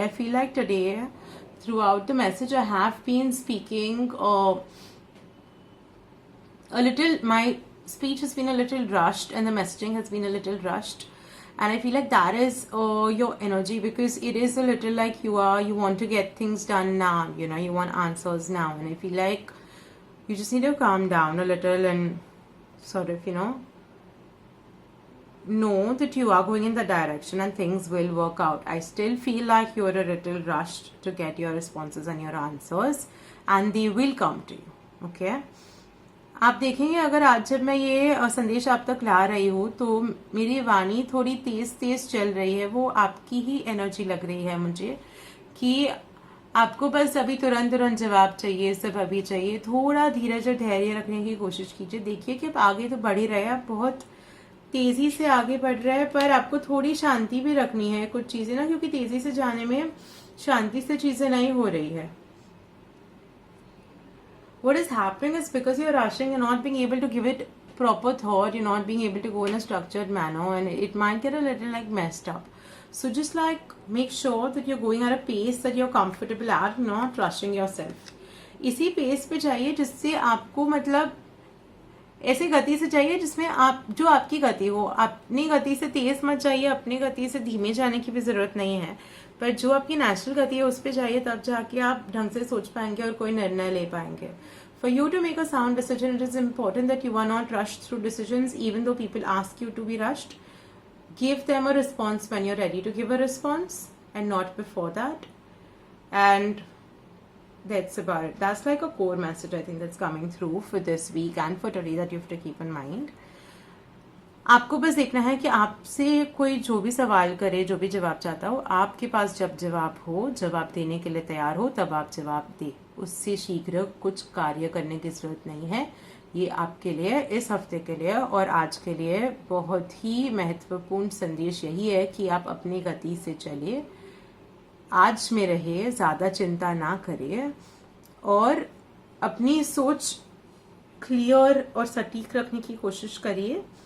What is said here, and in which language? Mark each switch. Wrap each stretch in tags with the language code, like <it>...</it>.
<en>I feel like today, throughout the message, I have been speaking a little, my speech has been a little rushed and the messaging has been a little rushed, and I feel like that is your energy, because it is a little like you want to get things done now, you know, you want answers now, and I feel like you just need to calm down a little and sort of, you know that you are going in the direction and things will work out. I still feel like you're a little rushed to get your responses and your answers, and they will come to you, okay?</en> <hi>आप देखेंगे अगर आज जब मैं ये संदेश आप तक ला रही हूँ तो मेरी वाणी थोड़ी तेज तेज चल रही है। वो आपकी ही एनर्जी लग रही है मुझे कि आपको बस अभी तुरंत तुरंत जवाब चाहिए, सब अभी चाहिए। थोड़ा धीरज और धैर्य रखने की कोशिश कीजिए। देखिए कि आप आगे तो बढ़ ही रहे हैं, आप बहुत तेजी से आगे बढ़ रहे हैं, पर आपको थोड़ी शांति भी रखनी है कुछ चीजें ना, क्योंकि तेजी से जाने में शांति से चीजें नहीं हो रही है।</hi> <en>What is happening is because you're rushing, you're not being able to give it proper thought, you're not being able to go in a structured manner, and it might get a little like messed up. So just like make sure that you're going at a pace that you're comfortable at, not rushing yourself.</en> <hi>इसी pace पे जाइए जिससे आपको मतलब ऐसे गति से चाहिए जिसमें आप जो आपकी गति हो। अपनी गति से तेज मत जाइए, अपनी गति से धीमे जाने की भी जरूरत नहीं है, पर जो आपकी नेचुरल गति है उस पर जाइए, तब जाके आप ढंग से सोच पाएंगे और कोई निर्णय ले पाएंगे।</hi> <en>For you to make a sound decision, it is important that you are not rushed through decisions, even though people ask you to be rushed. give them a response when you're ready to give a response and not before that. And that's about it. That's like a core message I think that's coming through for this week and for today that you have to keep in mind.</en> <hi>आपको बस देखना है कि आपसे कोई जो भी सवाल करे, जो भी जवाब चाहता हो, आपके पास जब जवाब हो, जवाब देने के लिए तैयार हो, तब आप जवाब दे। उससे शीघ्र कुछ कार्य करने की जरूरत नहीं है। ये आपके लिए, इस हफ्ते के लिए और आज के लिए बहुत ही महत्वपूर्ण संदेश यही है कि आप अपनी गति से चलिए, आज में रहे, ज़्यादा चिंता ना करिए और अपनी सोच क्लियर और सटीक रखने की कोशिश करिए।</hi>